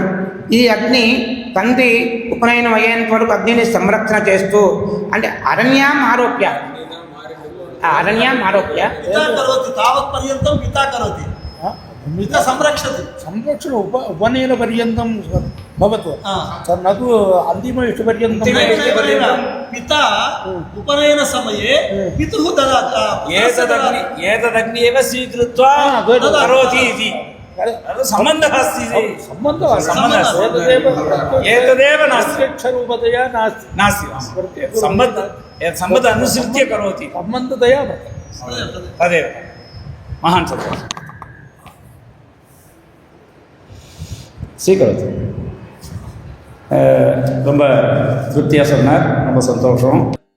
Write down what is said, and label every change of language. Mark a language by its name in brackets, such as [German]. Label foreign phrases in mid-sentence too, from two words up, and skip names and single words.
[Telugu] ఈ అగ్ని తండ్రి ఉపనయనం అయ్యేంత వరకు అగ్నిని సంరక్షణ చేస్తూ, అంటే అరణ్యం ఆరోప్య [Sanskrit] संरक्षण उपनयन पर्यन्तं भवतु न तु अन्तिमविष्टपर्यन्तं पिता उपनयनसमये पितुः ददाति एतदग्नि एव स्वीकृत्वा करोति इति सम्बन्धः अस्ति एतदेव नास्ति अक्षरूपतया नास्ति सम्बन्ध अनुसृत्य करोति सम्बन्धतया तदेव महान् सन्तोषः [Tamil] ஸ்வீகரித்து ரொம்ப திருப்தியாக சொன்னார். ரொம்ப சந்தோஷம்.